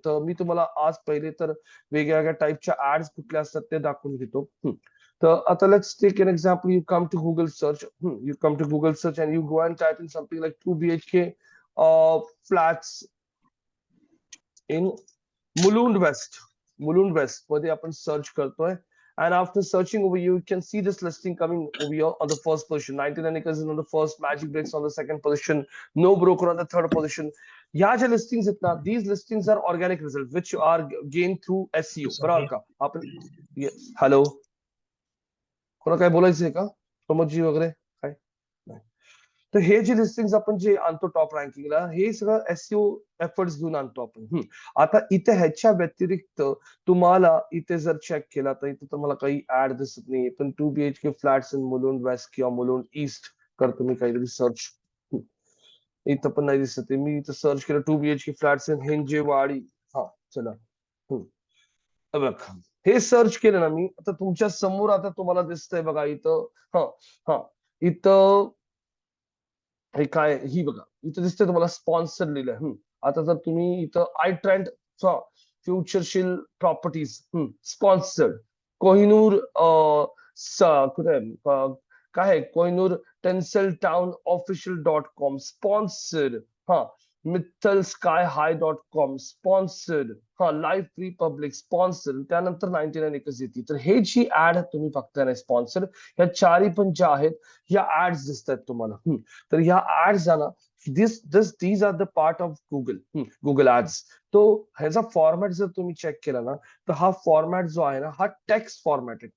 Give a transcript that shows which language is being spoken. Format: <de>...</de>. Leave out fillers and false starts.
<mr>तर मी तुम्हाला आज पहिले तर वेगळ्या वेगळ्या टाईपच्या ऍड्स कुठल्या असतात ते दाखवून घेतो. तर आता</mr> <en>Let's take an example. You come to Google search. You come to Google search and you go and type in something like 2 BHK flats in Mulund West.</en> <mr>Mulund waste मध्ये आपण सर्च करतोय.</mr> <en>And after searching over you can see this listing coming over here on the first position. 99 acres is on the first, Magic Bricks on the second position, No Broker on the third position.</en> <mr>ह्या ज्या listings आहेत ना,</mr> <en>these listings are organic results which are gained through SEO.</en> <mr>बरोबर का? आपण hello, कोणा काय बोलायचंय का? प्रमोदजी वगैरे काय? तर हे जे लिस्टिंग आपण जे आणतो टॉप रँकिंगला, हे सगळं एसईओ एफर्ट्स घेऊन आणतो आपण. आता इथे ह्याच्या व्यतिरिक्त तुम्हाला इथे जर चेक केला तर इथे तुम्हाला काही ऍड दिसत नाहीये. पण 2 BHK flats in Mulund waste किंवा मुलुंड ईस्ट करतो मी काहीतरी सर्च, इथं पण नाही दिसत आहे. मी इथं सर्च केलं 2 BHK फ्लॅट्स इन हिंजेवाडी. हा, चला. बघ, हे सर्च केलं ना मी, आता तुमच्या समोर आता तुम्हाला दिसतंय बघा इथं. हा, हा, इथं हे काय, ही बघा इथं दिसतंय तुम्हाला स्पॉन्सर लिहिलंय. आता जर तुम्ही इथं I trend फ्युचरशील properties sponsored Kohinoor कुठे काय आहे, Kohinoor टेन्सल town official .com sponsored. हा, मित्तल स्काय हाय .com स्पॉन्सर्ड. हा, लाईफ रिपब्लिक स्पॉन्सर्ड. त्यानंतर 99 एकर्स येते. तर हे जी ऍड तुम्ही बघताय ना स्पॉन्सर्ड, ह्या चारही पण ज्या आहेत ह्या ऍड्स दिसत आहेत तुम्हाला. तर ह्या ऍड्स ना,</mr> <en>These are the part of Google ads.</en> <mr>तो ह्याचा फॉर्मॅट जर तुम्ही चेक केला ना, तर हा फॉर्मॅट जो आहे ना, हा टेक्स्ट फॉर्मॅट आहे.</mr>